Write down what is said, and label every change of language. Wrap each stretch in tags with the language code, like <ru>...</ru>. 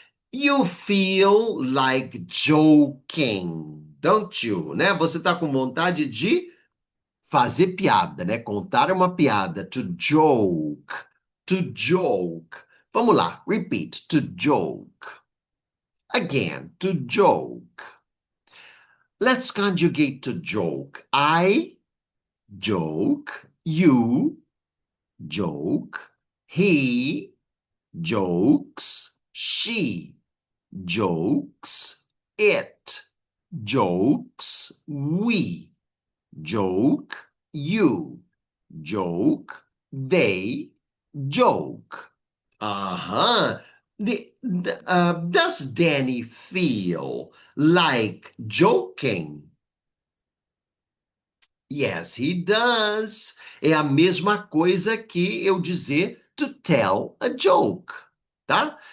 <en>You feel like joking, don't you?</en> <pt>Né? Você tá com vontade de fazer piada, né? Contar uma piada.</pt> <en>To joke. To joke.</en> <pt>Vamos lá.</pt> <en>Repeat. To joke. Again. To joke. Let's conjugate to joke. I joke. You joke. He jokes. She jokes. It jokes. We joke. You joke. They joke. Uh-huh. Does Danny feel like joking? Yes, he does.</en> <pt>É a mesma coisa que eu dizer</pt> <en>to tell a joke,</en> <pt>tá?</pt>